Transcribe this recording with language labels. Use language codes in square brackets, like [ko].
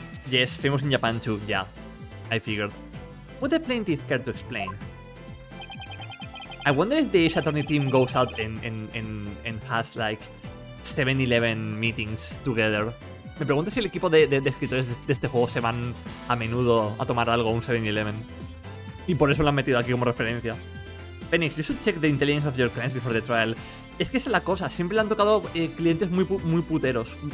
[en] Yes, famous in Japan too, yeah. I figured. Would the plaintiff care to explain? I wonder if the Ace Attorney team goes out and has like 7-Eleven meetings together. [es] Me pregunto si el equipo de escritores de este juego se van a menudo a tomar algo a un 7-Eleven. Y por eso lo han metido aquí como referencia. [en] Phoenix, you should check the intelligence of your clients before the trial. [es] Es que esa es la cosa, siempre le han tocado clientes muy muy puñeteros.